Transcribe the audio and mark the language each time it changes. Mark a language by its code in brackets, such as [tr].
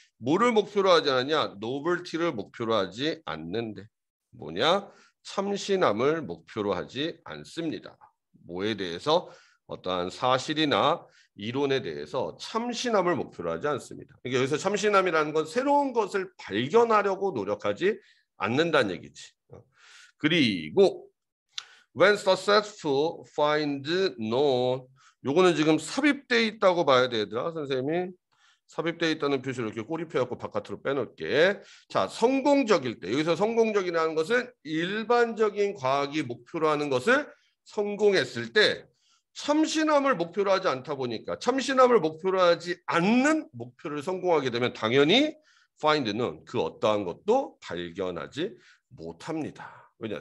[ko] 뭐를 목표로 하지 않느냐? novelty를 목표로 하지 않는데. 뭐냐? 참신함을 목표로 하지 않습니다. 뭐에 대해서? 어떠한 사실이나 이론에 대해서 참신함을 목표로 하지 않습니다. 그러니까 여기서 참신함이라는 건 새로운 것을 발견하려고 노력하지 않는다는 얘기지. [en] 그리고 when successful, find known. [ko] 요거는 지금 삽입돼 있다고 봐야 되더라. 선생님이 삽입돼 있다는 표시를 이렇게 꼬립해갖고 바깥으로 빼놓을게. 자, 성공적일 때. 여기서 성공적이라는 것은 일반적인 과학이 목표로 하는 것을 성공했을 때 참신함을 목표로 하지 않다 보니까 참신함을 목표로 하지 않는 목표를 성공하게 되면 당연히 find는 그 어떠한 것도 발견하지 못합니다. 왜냐?